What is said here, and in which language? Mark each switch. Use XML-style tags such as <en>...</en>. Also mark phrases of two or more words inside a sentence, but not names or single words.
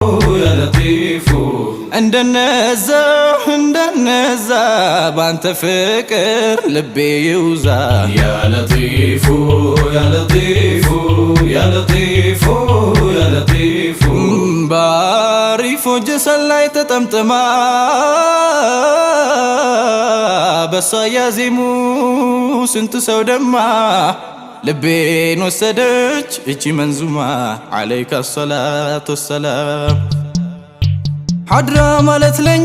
<ar>يا لطيف</ar> <am>እንደነዛ ባንተ ፍቅር ልቤ ይውዛ</am> <ar>يا لطيف يا لطيف يا لطيف يا لطيف</ar> <am>ባሪፉ ጅሰን ላይ ተጠምጥማ በሷ ያዜሙ ስንት ሰው ደማ ልቤን ወሰደች እቺ መንዙማ</am> <ar>عليك الصلاة والسلام</ar> <am>ሐድራ ማለት ለኛ</am>